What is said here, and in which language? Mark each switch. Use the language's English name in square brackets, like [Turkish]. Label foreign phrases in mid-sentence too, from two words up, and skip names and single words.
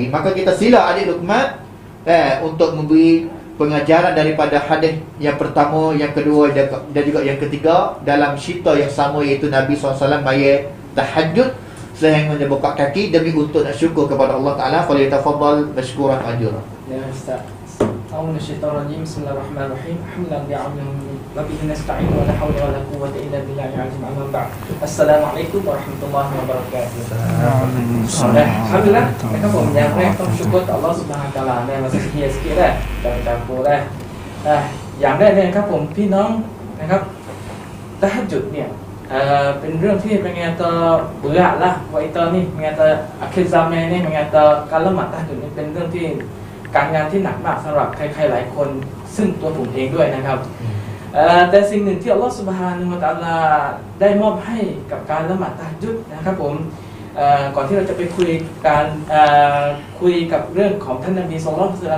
[Malay] Maka kita sila adik Luqman untuk memberi pengajaran daripada hadis yang pertama, yang kedua dan juga yang ketiga dalam cerita yang sama, iaitu Nabi SAW maya tahajud sehingga buka kaki demi untuk nak syukur kepada Allah Ta'ala. [Arabic] فليتفضل مشكورا مأجورا. [Malay] Ya Ustaz. [Arabic] أعوذ من الشيطان الرجيم. بسم الله الرحمن الرحيم. الحمد لله وبه نستعين ولا حول ولا قوة إلا بالله العظيم. أما بعد. السلام عليكم ورحمة الله وبركاته. الحمد لله, [Malay] kita pun menyampaikan syukur kepada Allah [Arabic] سبحانه وتعالى. [Malay] ใน masa sikit dah. Kita campur dah. [Thai] อย่างแรกเนี่ยครับผมพี่น้องนะครับตะฮัจญุดเนี่ย เป็นเรื่องที่ [Malay] mengata berat lah buat kita ni, mengata akhir zaman ni, mengata [Thai] การละหมาดตะฮัจญุดนี่เป็นเรื่องที่การงานที่หนักมากสำหรับใครๆหลายคนซึ่งตัว ผมเองด้วยนะครับแต่สิ่งหนึ่งที่อัลลอฮฺ [Arabic] سبحانه وتعالى [Thai] ได้มอบให้กับการละหมาดตะฮัจญุดนะครับผมก่อนที่เราจะไปคุยกับเรื่องของท่านนบี [Arabic] صلى الله عليه وسلم